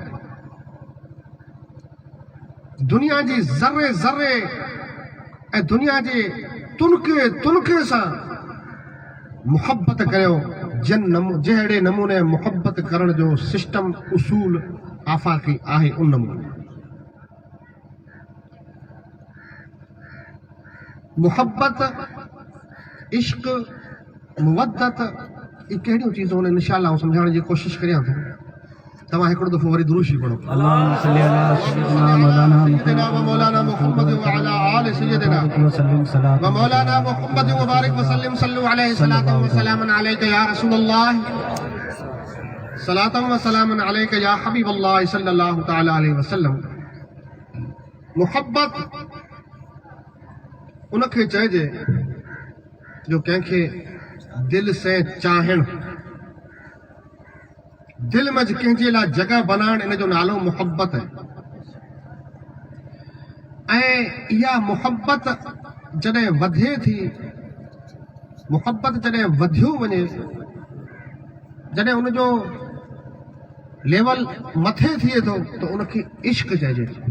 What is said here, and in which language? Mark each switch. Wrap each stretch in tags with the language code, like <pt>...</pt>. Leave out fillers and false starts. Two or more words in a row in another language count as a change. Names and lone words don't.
<sd>दुनिया जी ज़र्रे ज़र्रे ऐं दुनिया जे तुनके तुनके सां मोहब्बत करियो जहिड़े नमूने मोहब्बत करण जो सिस्टम उसूल आफ़ाक़ी आहे उन नमूने। मोहब्बत इश्क मुवद्दत ये कहिड़ियूं चीज़ूं आहिनि इंशाअल्लाह सम्झाइण जी कोशिशि करियां थो। तव्हां हिकिड़ो दफ़ो वरी दुरूशी पढ़ो</sd> <ar>اللهم صل على سيدنا ومولانا محمد وعلى آل سيدنا ومولانا محمد وبارك وسلم صلوا عليه صلاة وسلاما عليك يا رسول الله صلاة وسلاما عليك يا حبيب الله صلى الله تعالى عليه وسلم.</ar> <sd>मोहब्बत उनखे चइजे जो कंहिंखे दिल से चाहण दिल में कंहिंजे लाइ जगह बनाइण, इन जो नालो मुहब्बत है। ऐं इहा मुहब्बत जॾहिं वधे थी, मुहब्बत जॾहिं वधियो वञे, जॾहिं उनजो लेवल मथे थिए थो त उनखे इश्क चइजे थो।</sd>